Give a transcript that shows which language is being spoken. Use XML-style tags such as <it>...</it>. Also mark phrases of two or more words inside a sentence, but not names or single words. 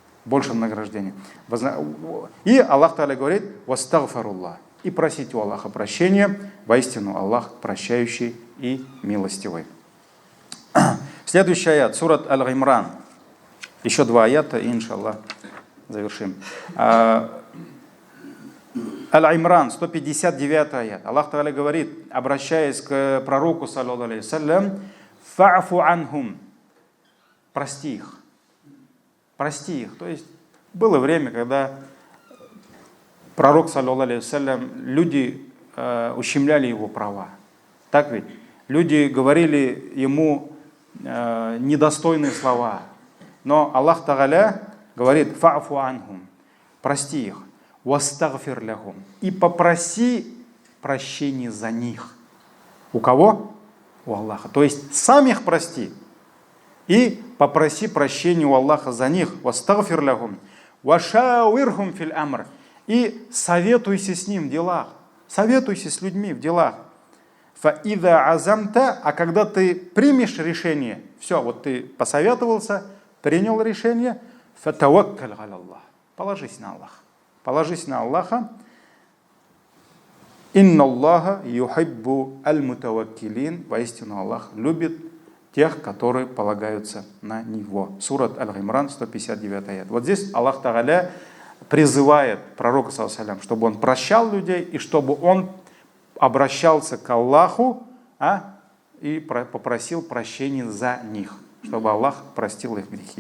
<ru>И Аллах Та'аля говорит, «Вастагфаруллах», и просите у Аллаха прощения, воистину Аллах прощающий и милостивый. Следующий аят, сурат Аль-Имран. Еще 2 аята, и иншаллах завершим. Аль-Имран, 159 аят. Аллах Та'аля говорит, обращаясь к пророку,</ru> <ar>صلى الله عليه وسلم, «فاعف عنهم».</ar> <ru>Прости их. Прости их. То есть было время, когда пророк,</ru> <ar>صلى الله عليه وسلم,</ar> <ru>люди ущемляли его права. Так ведь? Люди говорили ему недостойные слова. Но Аллах Та'аля говорит,</ru> <ar>«فاعف عنهم».</ar> <ru>Прости их.</ru> <ar>«واستغفر لهم».</ar> <ru>И попроси прощения за них. У кого? У Аллаха. То есть сам их прости. И попроси прощения у Аллаха за них.</ru> <ar>«واستغفر لهم». «وشاورهم في الأمر».</ar> <ru>И советуйся с ним в делах. Советуйся с людьми в делах.</ru> <ar>«فإذا عزمت».</ar> <ru>А когда ты примешь решение, все, вот ты посоветовался, принял решение,</ru> <ar>«فتوكل على الله».</ar> <ru>Положись на Аллаха. Положись на Аллаха.</ru> <ar>«إن الله يحب المتوكلين».</ar> <ru>Воистину Аллах любит тех, которые полагаются на Него. Сурат Аль-Имран, 159 аят. Вот здесь Аллах Та'аля призывает пророка,</ru> <ar>صلى الله عليه وسلم,</ar> <ru>чтобы он прощал людей и чтобы он обращался к Аллаху и попросил прощения за них, чтобы Аллах простил их грехи.</ru>